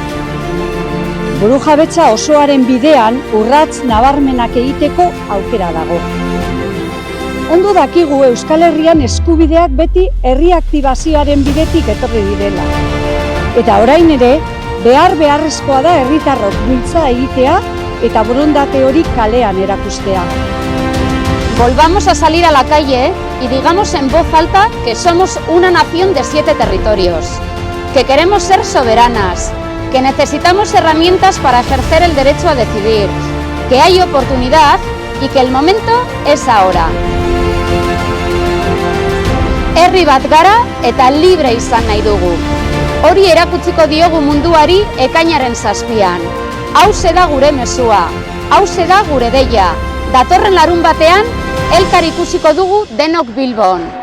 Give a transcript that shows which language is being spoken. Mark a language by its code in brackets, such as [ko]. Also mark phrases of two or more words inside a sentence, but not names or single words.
[eu] Burujabetza osoaren bidean urrats nabarmenak egiteko aukera dago. Ondo dakigu Euskal Herrian eskubideak beti herri aktibazioaren bidetik etorri direla. Eta orain ere, beharrezkoa da herritarrok bultza egitea eta borondate hori kalean erakustea. [es] Volvamos a salir a la calle y digamos en voz alta que somos una nación de 7 territorios, que queremos ser soberanas, que necesitamos herramientas para ejercer el derecho a decidir, que hay oportunidad y que el momento es ahora. [eu] Herri bat gara eta libre izan nahi dugu. Hori erakutsiko diogu munduari ekainaren 7an. Hauxe da gure mezua, hauxe da gure deia. Datorren larunbatean, elkar ikusiko dugu denok Bilbon.